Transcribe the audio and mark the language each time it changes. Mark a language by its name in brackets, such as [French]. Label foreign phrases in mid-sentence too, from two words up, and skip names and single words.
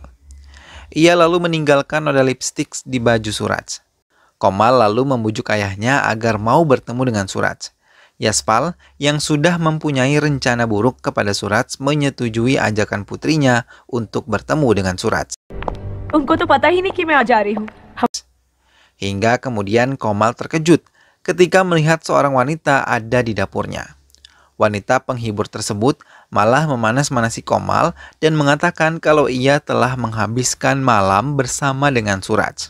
[Indonesian] Ia lalu meninggalkan noda lipstik di baju Suraj. Komal lalu membujuk ayahnya agar mau bertemu dengan Suraj. Yaspal yang sudah mempunyai rencana buruk kepada Suraj menyetujui ajakan putrinya untuk bertemu dengan Suraj. [Hindi] उनको तो पता ही नहीं कि मैं आ जा रही हूँ। [Indonesian] Hingga kemudian Komal terkejut ketika melihat seorang wanita ada di dapurnya. Wanita penghibur tersebut malah memanas-manasi Komal dan mengatakan kalau ia telah menghabiskan malam bersama dengan Suraj.